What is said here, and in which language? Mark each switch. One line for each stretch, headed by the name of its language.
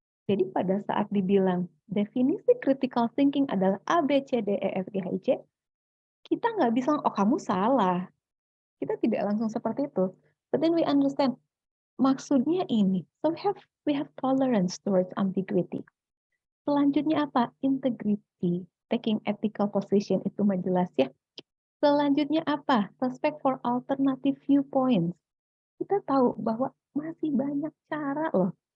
Indonesian: Jadi pada saat dibilang definisi critical thinking adalah A, B, C, D, E, F, G, H, I, J, kita nggak bisa, oh kamu salah. Kita tidak langsung seperti itu.
English: But then we understand
Indonesian: maksudnya ini.
English: So we have tolerance towards ambiguity.
Indonesian: Selanjutnya apa? Integrity.
English: Taking ethical position
Indonesian: itu mah jelas ya. Selanjutnya apa?
English: Respect for alternative viewpoints.
Indonesian: Kita tahu bahwa masih banyak cara loh.